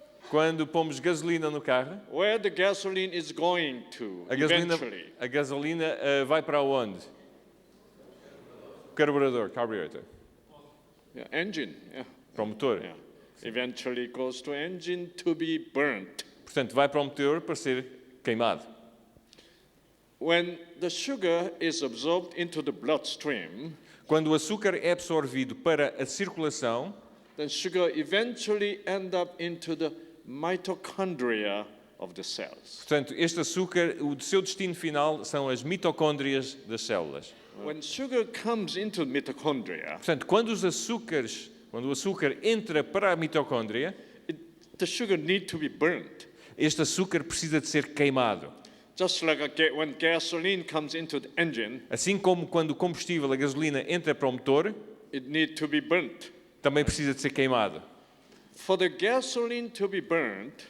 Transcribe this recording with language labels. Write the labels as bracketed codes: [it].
[pt] Quando pomos gasolina no carro, [en] where the gasoline is going to eventually? [pt] a gasolina vai para onde? Carburador, carburetor. [en] Yeah, engine. Yeah. [pt] Para o motor. [en] Yeah. Eventually goes to engine to be burnt. [pt] Portanto, vai para o motor para ser queimado. [en] When the sugar is absorbed into the bloodstream, [pt] Quando o açúcar é absorvido para a circulação, [en] then sugar eventually end up into the mitochondria of the cells. [pt] portanto, este açúcar, o seu destino final são as mitocôndrias das células. [en] When sugar comes into mitochondria, [pt] Portanto, quando o açúcar entra para a mitocôndria, [en] the sugar need to be burnt. [pt] este açúcar precisa de ser queimado. [en] Just like when gasoline comes into the engine, [pt] Assim como quando o combustível, a gasolina, entra para o motor, [en] it need to be burnt. [pt] também precisa de ser queimado. [en] For the gasoline to be burnt,